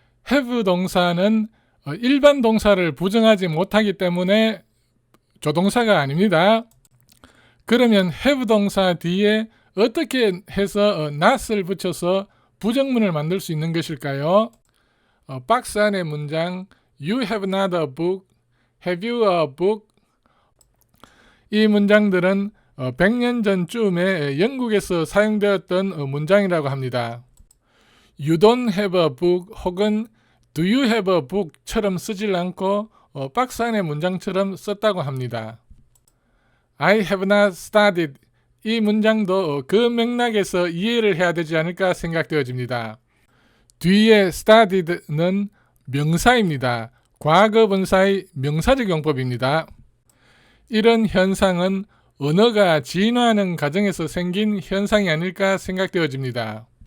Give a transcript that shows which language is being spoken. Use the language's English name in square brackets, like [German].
[Korean] have 동사는 일반 동사를 부정하지 못하기 때문에 조동사가 아닙니다. 그러면 have 동사 뒤에 어떻게 해서 not을 붙여서 부정문을 만들 수 있는 것일까요? 박스 안의 문장 [English] You have not a book, have you a book? [Korean] 이 문장들은 100년 전쯤에 영국에서 사용되었던 문장이라고 합니다. [English] You don't have a book [Korean] 혹은 [English] Do you have a book [Korean] 처럼 쓰질 않고 박스 안의 문장처럼 썼다고 합니다. [English] I have not studied [Korean] 이 문장도 그 맥락에서 이해를 해야 되지 않을까 생각되어집니다. 뒤에 studied는 명사입니다. 과거 분사의 명사적 용법입니다. 이런 현상은 언어가 진화하는 과정에서 생긴 현상이 아닐까 생각되어집니다.